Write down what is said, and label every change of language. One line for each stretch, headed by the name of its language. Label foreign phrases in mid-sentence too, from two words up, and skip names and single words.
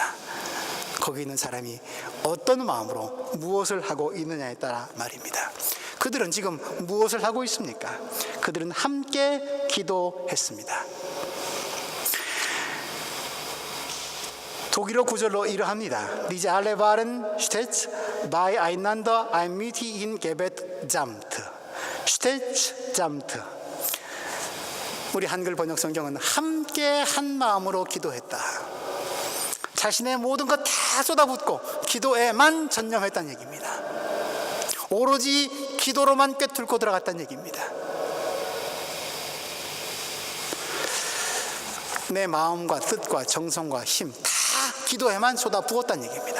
Korean: 거기 있는 사람이 어떤 마음으로 무엇을 하고 있느냐에 따라 말입니다. 그들은 지금 무엇을 하고 있습니까? 그들은 함께 기도했습니다. 독일어 구절로 이러합니다.
German: Diese alle waren stets beieinander einmütig in Gebet jammt. stets jammt.
Korean: 우리 한글 번역 성경은 함께 한 마음으로 기도했다. 자신의 모든 것 다 쏟아붓고 기도에만 전념했다는 얘기입니다. 오로지 기도로만 꿰뚫고 들어갔다는 얘기입니다. 내 마음과 뜻과 정성과 힘 다 기도에만 쏟아부었다는 얘기입니다.